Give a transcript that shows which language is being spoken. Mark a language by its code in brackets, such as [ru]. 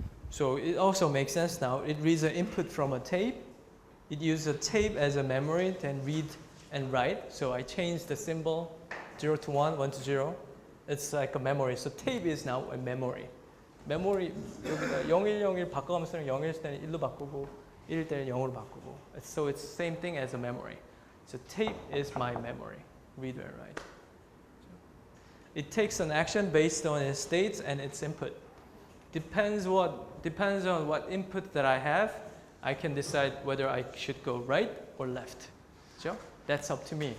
[en] So it also makes sense now. It reads an input from a tape. It uses a tape as a memory, then read and write. So I changed the symbol 0 to 1, 1 to 0. It's like a memory. So tape is now a memory. [ko] memory 여기다 0101 바꿔가면서 0일 때는 1로 바꾸고 1일 때는 0으로 바꾸고. [en] So it's the same thing as a memory. So tape is my memory. Read and write. It takes an action based on its states and its input. Depends on what input that I have. I can decide whether I should go right or left. So that's up to me.